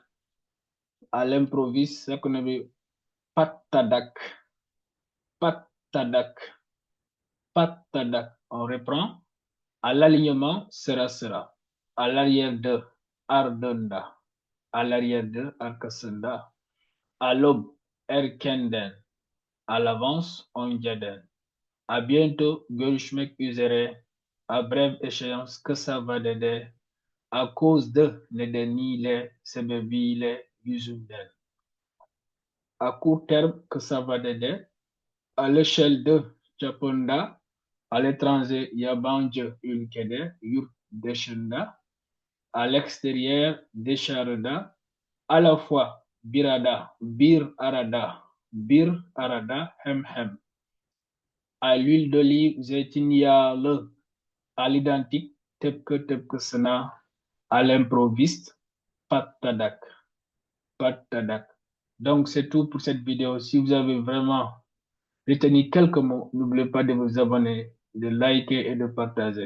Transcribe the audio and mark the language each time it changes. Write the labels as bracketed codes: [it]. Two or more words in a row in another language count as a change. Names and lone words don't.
[fr] À l'improviste, c'est ça qu'on veut dire. Patadak, patadak, patadak. On reprend. À l'alignement, sera, sera. À l'arrière de, ardında. À l'arrière de, arkasında. À l'aube, erkenden. À l'avance, önceden. À bientôt, [tr] görüşmek üzere. [fr] À brève échéance, [tr] kısa vadede. [fr] À cause de, [tr] nedeniyle, sebebiyle, yüzünden. [fr] À court terme, [tr] kısa vadede. [fr] À l'échelle de, çapında. À l'étranger, [tr] yabancı ülkede, yurt dışında. [fr] À l'extérieur, dışarıda. À la fois, [tr] birada, bir arada, bir arada, hem hem. [fr] À l'huile d'olive, zeytinyağlı. À l'identique, [tr] tıpkı tıpkısına. [fr] À l'improviste, patadak, patadak. Donc, c'est tout pour cette vidéo. Si vous avez vraiment retenu quelques mots, n'oubliez pas de vous abonner, de liker et de partager.